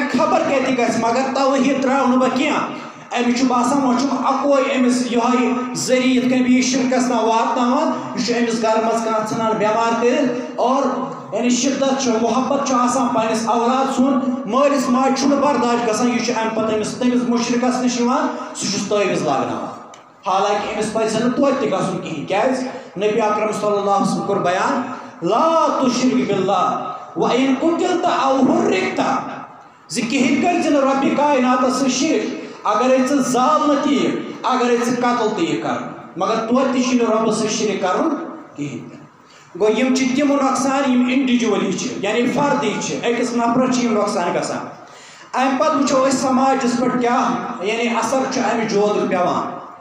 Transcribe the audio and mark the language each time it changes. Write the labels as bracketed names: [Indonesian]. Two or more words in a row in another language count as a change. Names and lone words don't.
[Kashmiri] خبر کتہِ گژھِ مگر توحیٖد ترٛاو نہٕ بہٕ کینٛہہ أمِس چھُ باسان وۄنۍ چھُم اکوے أمِس یِہوٚے ذٔریعہٕ یِتھ کٔنۍ بہٕ یہِ شرکس تام واتناوان یہِ چھُ أمِس گرٕ منٛز کانٛہہ ژھٕنان بٮ۪مار کٔرِتھ اور یعنی شدت چھُ محبت چھُ آسان پننِس اولاد سُنٛد مٲلِس ماجہِ چھُنہٕ برداش گژھان یہِ چھُ امہِ پتہٕ أمِس تٔمِس مُشرِکس نِش یِوان سُہ چھُس تٲویٖز لاگناوان حالانکہِ أمِس پزِ نہٕ توتہِ تہِ گژھُن کِہیٖنۍ کیٛازِ نبی اکرم [Arabic] صلی اللہ علیہ وسلم [Kashmiri] کوٚر بیان [Arabic] لا تُشرِک باللہ وَإِن قُتِلْتَ أو حُرِّقْتَ [Kashmiri] زِ کِہیٖنۍ کٔرۍزِ نہٕ رۄبہِ کایناتس سۭتۍ شِرک اگرے ژٕ زالنہٕ تہِ یِکھ اگرے ژٕ قتل تہِ یِکھ کرنہٕ مگر توتہِ تہِ چھُے نہٕ رۄبس سۭتۍ شِرک کرُن کِہیٖنۍ تہِ گوٚو یِم چھِ تِم نۄقصان یِم انڈِجولی چھِ یعنی فردی چھِ أکِس نفرس چھِ یِم نۄقصان گژھان امہِ پتہٕ وٕچھو أسۍ سماجس پٮ۪ٹھ کیٛاہ یعنی اثر چھُ امہِ جودُک پیٚوان